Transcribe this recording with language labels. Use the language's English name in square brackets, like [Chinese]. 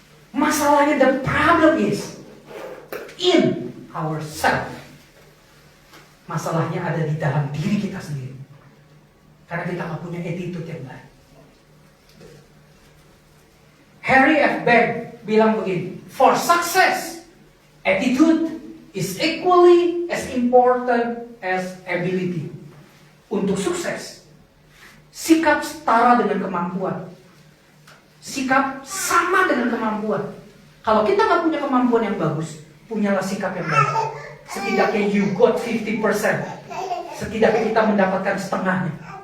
[Indonesian] Masalahnya, [English] the problem is in ourselves. [Indonesian] Masalahnya ada di dalam diri kita sendiri. Karena kita nggak punya attitude yang baik. Harry F. [English] Bank [Indonesian] bilang begini, [English] for success, attitude is equally as important as ability. [Indonesian] Untuk sukses, sikap setara dengan kemampuan. Sikap sama dengan kemampuan. Kalau kita nggak punya kemampuan yang bagus, punyalah sikap yang baik. Setidaknya [English] you got 50%. [Indonesian] Setidaknya kita mendapatkan setengahnya.